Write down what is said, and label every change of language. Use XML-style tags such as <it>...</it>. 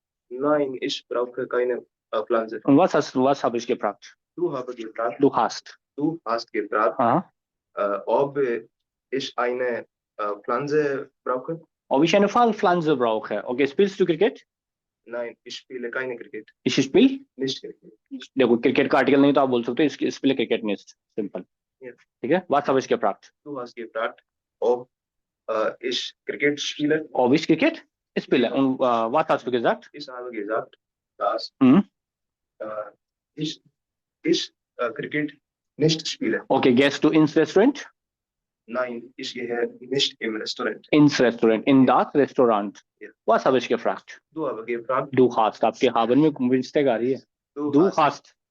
<de>Nein, ich brauche keine Pflanze. Und was habe ich gefragt? Du habe gefragt, Du hast. du hast gefragt, Aha. ob ich eine Pflanze brauche. Ob ich eine Pflanze brauche? Okay, spielst du Cricket? Nein, ich spiele keine Cricket. Ich spiele? Nicht Cricket.</de> <hi>देखो cricket का article नहीं तो आप बोल सकते हो इस पे क्रिकेट नहीं सिंपल</hi> <en>Yes.</en> <hi>ठीक है</hi> <de>was habe ich gefragt Du hast gefragt, ob ich Cricket spiele. ob ich Cricket spiele und was hast du gesagt Ich habe gesagt, dass Mhm. ich Cricket nicht spiele. okay gehst du ins Restaurant Nein, ich gehe nicht im Restaurant. ins Restaurant in das Restaurant Ja. was habe ich gefragt Du habe gefragt, du hast</de> <hi>आपके haben में mistake आ रही है du hast</hi>